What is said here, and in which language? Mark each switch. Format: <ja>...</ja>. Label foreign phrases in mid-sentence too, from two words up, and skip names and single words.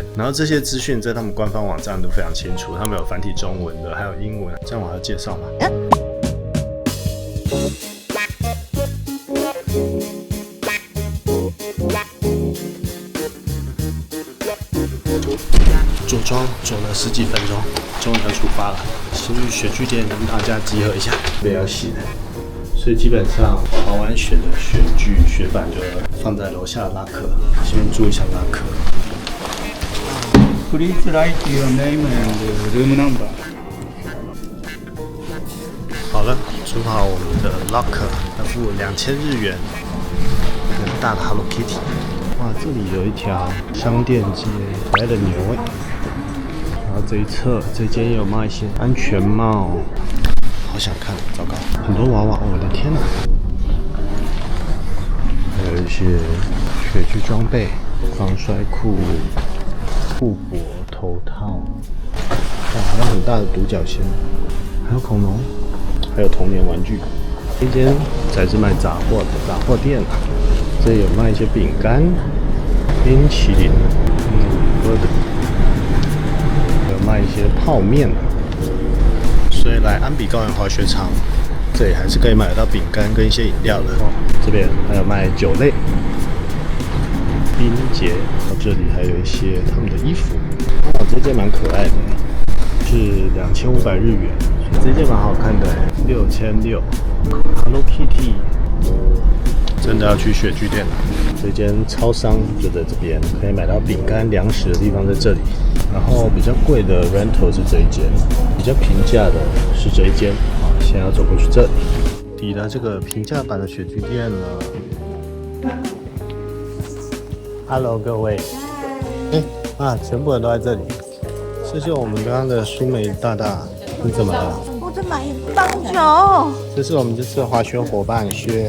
<zh>然後這些資訊在他們官方網站都非常清楚，他們有繁體中文的，還有英文。這樣我還要介紹嗎？着裝走了10幾分鐘，終於要出發了。先去雪具店跟大家集合一下，被要洗的。所以基本上滑完雪的雪具雪板就放在楼下的拉克，先注意一下拉克。</zh> <en>Please write your name and room number.</en> <zh>好了，租好我们的 locker， 要付2000日元，很大的 Hello Kitty。哇，这里有一条商店街，可爱的牛欸。然后这一侧这间也有卖一些安全帽，好想看，糟糕，很多娃娃，我的天哪！还有一些雪具装备，防摔褲、护脖、头套，哇，还有很大的独角仙，還有恐龍，還有童年玩具。這間才是賣雜貨的雜貨店啊，這裡有賣一些餅乾、冰淇淋，喝的。賣一些泡麵，所以來安比高原滑雪場，這裡還是可以買得到餅乾跟一些飲料的。這邊還有賣酒類、冰結，這裡還有一些他們的衣服。哇，這件蠻可愛的，是2500日元，這件蠻好看的，6600。Hello Kitty， 真的要去雪具店了。這間超商就在這邊，可以買到餅乾、糧食的地方在這裡。然後比較貴的 rental 是這一間，比較平價的是這一間。好，現在要走過去這裡，抵達這個平價版的雪具店了。Hello， 各位。全部人都在這裡。謝謝我們剛剛的舒美大大，你怎麼了？我在買棒球。這是我們這次的滑雪夥伴薛。</zh>